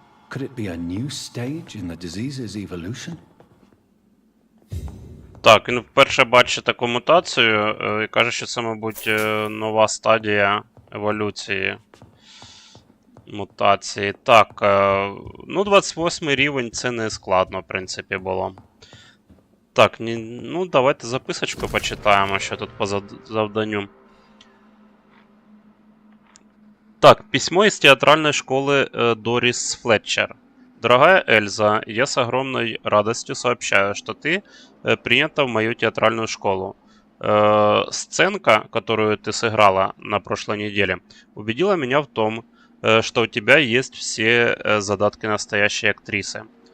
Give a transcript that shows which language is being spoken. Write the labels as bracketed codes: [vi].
[en] Could it be a new stage in the disease's evolution? [uk] Так, він вперше бачить таку мутацію і каже, що це, мабуть, нова стадія еволюції мутації. Так, ну 28 рівень це не складно, в принципі, було. Так, ну давайте записочку почитаємо, що тут по завданню. [ru] Так, письмо из театральной школы Дорис Флетчер. Дорогая Эльза, я с огромной радостью сообщаю, что ты принята в мою театральную школу. Сценка, которую ты сыграла на прошлой неделе, убедила меня в том, что у тебя есть все задатки настоящей актрисы.